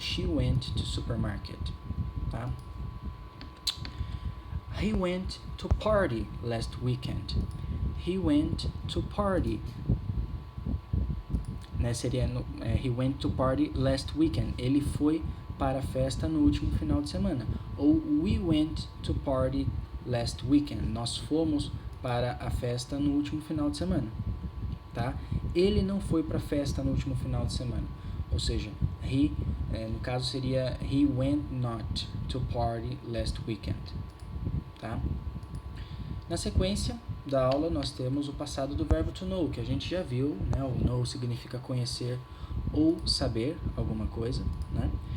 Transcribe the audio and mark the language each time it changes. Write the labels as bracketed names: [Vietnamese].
[English] She went to supermarket, tá? He went to party last weekend. He went to party, né? [Portuguese] Seria [English] he went to party last weekend. [Portuguese] Ele foi para a festa no último final de semana. [English] Ou we went to party last weekend. [Portuguese] Nós fomos para a festa no último final de semana, tá? Ele não foi para a festa no último final de semana. Ou seja, he No caso seria [English] he went not to party last weekend, tá? [Portuguese] Na sequência da aula nós temos o passado do verbo to know, que a gente já viu, né? O know significa conhecer ou saber alguma coisa, né?